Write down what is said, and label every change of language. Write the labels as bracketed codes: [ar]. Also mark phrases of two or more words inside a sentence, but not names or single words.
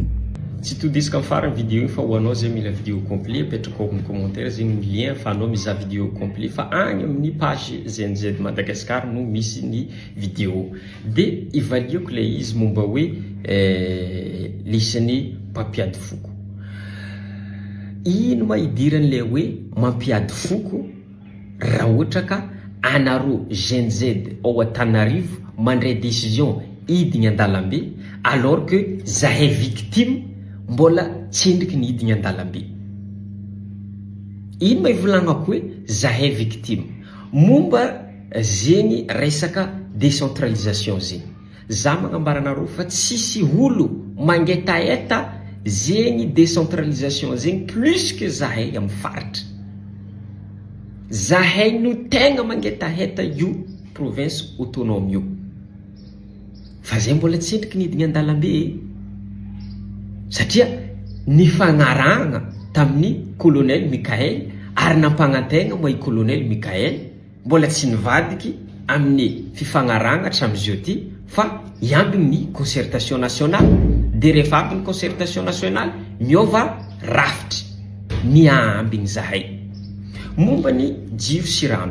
[mg] Tsy todisika amin'ny farany vidéo iny fa ho anao zay mila [fr] vidéo complet [mg] apetraka ao amin'ny commentaire zegny ny lien fa anao mizaha [fr] vidéo complet [mg] fa agny amin'ny page GNZ Madagascar no misy ny vidéo de ivaliako le izy momba hoe lisany mpampiady foko. Ino ma idiran'le hoe mampiady foko raha ohatra ka anaro GNZ ao Antananarivo mandray décision idigny an-dalambe [fr] alors que [mg] zahay victime mbola tsendriky ny idigny an-dalambe. Ino ma ivolagnako hoe zahay victime momba zegny resaka décentralisation zegny. Za magnambara anareo fa tsisy olo mangetaeta zegny décentralisation zegny [fr] plus que [mg] zahay amin'ny faritra. Zahay no tegna mangetaheta io [fr] province autonome [mg] io. Fa zay mbola tsendriky ny idigny an-dalambe satria ny fagnaragna tamin'ny colonel Mikael ary nampagnantegna moa i colonel Mikael mbola tsy nivadiky amin'ny fifagnaragna hatramin'izio ty fa iambiny ny [fr] concertation nationale [mg] de rehefa aby ny [fr] concertation nationale [mg] miova rafitry miambiny zahay momba ny jiro sy rano.